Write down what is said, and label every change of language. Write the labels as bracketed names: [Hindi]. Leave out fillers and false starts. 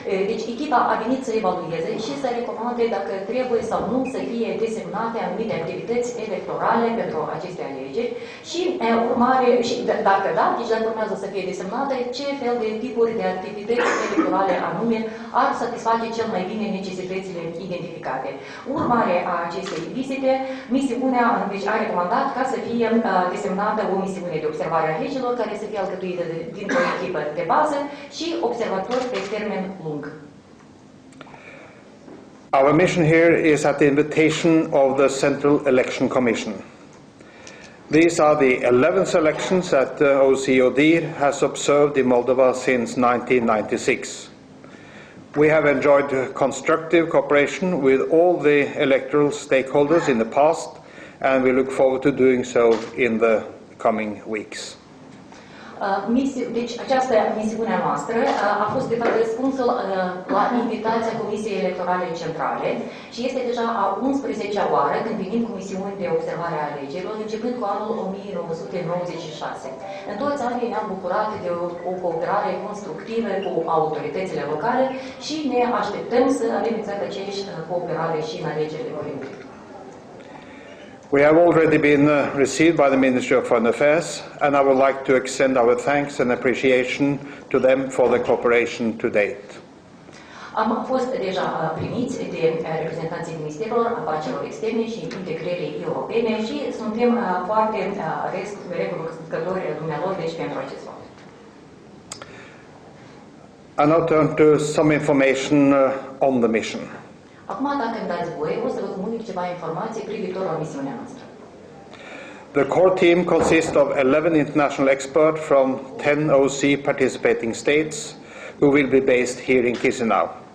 [Romanian] Deci echipa a venit să evalueze și să recomande dacă trebuie sau nu să fie desemnate anumite activități electorale pentru aceste alegeri și urmare, și dacă da, deci dacă urmează să fie desemnate, ce fel de tipuri de activități electorale anume ar satisface cel mai bine necesitățile identificate. Urmare a acestei vizite, misiunea deci, a recomandat ca să fie desemnată o misiune de observare a alegerilor care să fie alcătuită dintr-o echipă de bază și observatori pe termen lung. [English] Our mission here is at the invitation of the Central Election Commission. These are the 11th elections that OSCE ODIHR has observed in Moldova since 1996. We have enjoyed constructive cooperation with all the electoral stakeholders in the past, and we look forward to doing so in the coming weeks. [Romanian] Deci această misiune a noastră a fost de fapt răspunsul la invitația Comisiei Electorale Centrale și este deja a 11-a oară când venim cu misiuni de observare a alegerilor, începând cu anul 1996. În toți anii ne-am bucurat de o cooperare constructivă cu autoritățile locale și ne așteptăm să avem exact aceeași cooperare și în alegerile următoare. [English] We have already been received by the Ministry of Foreign Affairs, and I would like to extend our thanks and appreciation to them for their cooperation to date. [Romanian] Am fost deja primiți de reprezentanții Ministerilor Afacerilor Externe și Integrării Europene și suntem foarte recunoscători dumnealor deci pentru acest fapt. [English] I now turn to some information on the mission. [Romanian] Acum, dacă îmi dați voie, o să vă comunic ceva informații privitor la misiunea noastră. [English] The core team consists of 11 international experts from 10 OC participating states who will be based here in Chisinau.